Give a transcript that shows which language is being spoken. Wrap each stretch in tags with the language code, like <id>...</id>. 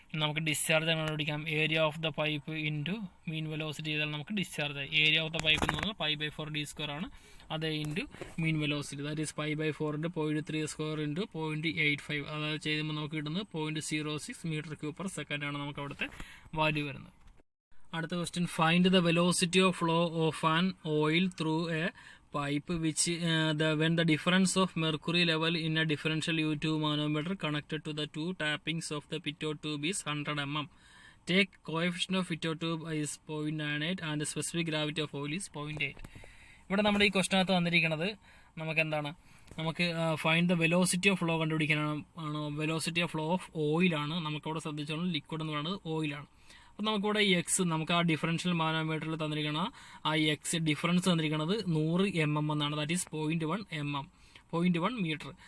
<ml>നമുക്ക് ഡിസ്ചാർജ് എങ്ങനെ കണ്ടുപിടിക്കാം,</ml> <en>area of the pipe</en> <ml>into mean velocity ചെയ്താൽ നമുക്ക് ഡിസ്ചാർജ് ആയി.</ml> <en>area of the pipe</en> <ml>എന്ന് പറഞ്ഞാൽ π/4d² ആണ്, അത് into mean velocity, that is π/4 into 0.3² into 0.85, അതായത് ചെയ്യുമ്പോൾ നമുക്ക് കിട്ടുന്നത് 0.06 മീറ്റർ ക്യൂബ് പെർ സെക്കൻഡ് ആണ് നമുക്ക് അവിടുത്തെ വാല്യൂ വരുന്നത്. അടുത്ത question,</ml> <en>Find the velocity of flow of an oil through a pipe which when the difference of mercury level in a differential U2 manometer connected to the two tappings of the pitot tube is 100 mm. Take coefficient of pitot tube is 0.98 and the specific gravity of oil is 0.8.</en> <ml>ഇവിടെ നമ്മുടെ ഈ ക്വസ്റ്റിനകത്ത് വന്നിരിക്കുന്നത് നമുക്ക് എന്താണ്, നമുക്ക്</ml> <en>find the velocity of flow</en> <ml>കണ്ടുപിടിക്കാനാണ്. Velocity of flow of ഓയിലാണ് നമുക്കവിടെ ശ്രദ്ധിച്ചോളൂ, ലിക്വിഡ് എന്ന് പറയുന്നത് ഓയിലാണ്. അപ്പോൾ നമുക്കിവിടെ എക്സ്, നമുക്ക് ആ ഡിഫറൻഷ്യൽ മാനോമീറ്ററിൽ തന്നിരിക്കണം ആ എക്സ് ഡിഫറൻസ് തന്നിരിക്കുന്നത് 100 mm എന്നാണ്,</ml> <en>That is 0.1 metre.</en>